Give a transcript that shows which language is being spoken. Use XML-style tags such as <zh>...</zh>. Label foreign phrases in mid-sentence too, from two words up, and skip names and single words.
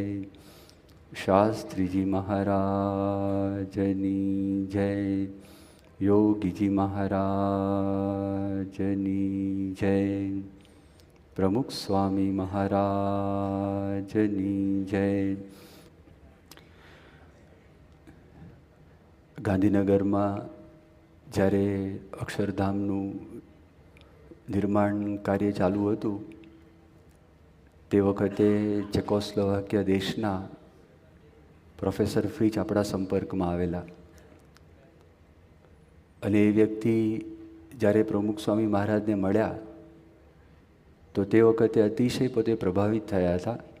<gu>શાસ્ત્રી જી મહારાજની જય। યોગી જી મહારાજની જય। પ્રમુખ સ્વામી મહારાજની જય। ગાંધીનગરમાં જ્યારે અક્ષરધામનું નિર્માણ કાર્ય ચાલુ હતું તે વખતે ચેકોસ્લોવાકિયા દેશના પ્રોફેસર ફ્રીચ આપણા સંપર્કમાં આવેલા અને એ વ્યક્તિ જ્યારે પ્રમુખ સ્વામી મહારાજને મળ્યા તો તે વખતે અતિશય પોતે પ્રભાવિત થયા હતા.</gu>